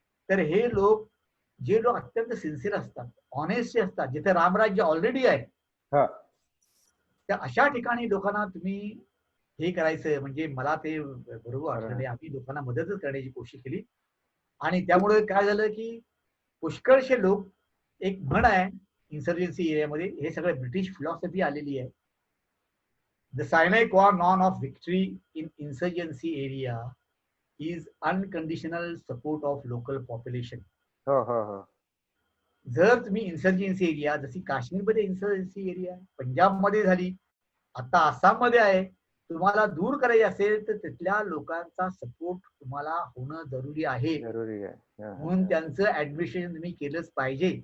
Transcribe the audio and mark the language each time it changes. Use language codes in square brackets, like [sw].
[mr] तर हे लोक जे लोक अत्यंत सिन्सिअर असतात, ऑनेस्ट असतात, जिथे रामराज्य ऑलरेडी आहे, त्या अशा ठिकाणी लोकांना तुम्ही हे करायचं म्हणजे मला ते बरोबर वाटलं नाही. आम्ही लोकांना मदतच करण्याची कोशिश केली. आणि त्यामुळे काय झालं की पुष्कळशे लोक, एक म्हण आहे इन्सर्जन्सी एरियामध्ये, हे सगळं ब्रिटिश फिलॉसॉफी आलेली आहे. [en] The sine qua non of victory in insurgency area is unconditional support of local population. [mr] जर तुम्ही इन्सर्जन्सी एरिया, जशी काश्मीरमध्ये इन्सर्जन्सी एरिया, पंजाबमध्ये झाली, आता आसाममध्ये आहे, तुम्हाला दूर करायचे असेल तर तिथल्या लोकांचा सपोर्ट तुम्हाला होणं जरुरी आहे. जरुरी आहे. म्हणून त्यांचं ऍडमिशन तुम्ही केलंच पाहिजे.